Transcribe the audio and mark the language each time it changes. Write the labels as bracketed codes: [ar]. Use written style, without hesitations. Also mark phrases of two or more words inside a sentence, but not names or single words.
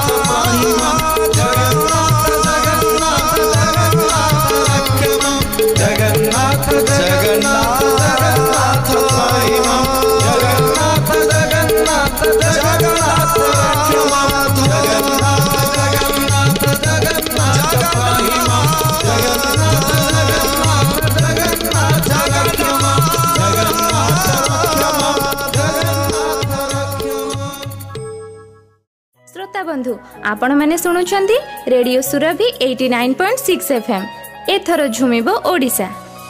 [sa] पाहि मां जगन्नाथ जगन्नाथ जगन्नाथ रक्षमा जगन्नाथ जगन्नाथ जगन्नाथ पाहि मां जगन्नाथ जगन्नाथ जगन्नाथ रक्षमा जगन्नाथ जगन्नाथ जगन्नाथ पाहि मां जगन्नाथ जगन्नाथ जगन्नाथ रक्षमा जगन्नाथ रक्षमा [or] ଶ୍ରୋତା ବନ୍ଧୁ ଆପଣ ମାନେ ଶୁଣୁଛନ୍ତି ରେଡିଓ ସୁରଭି 89.6 FM ଏଥିରୁ ଝୁମିବ ଓଡ଼ିଶା।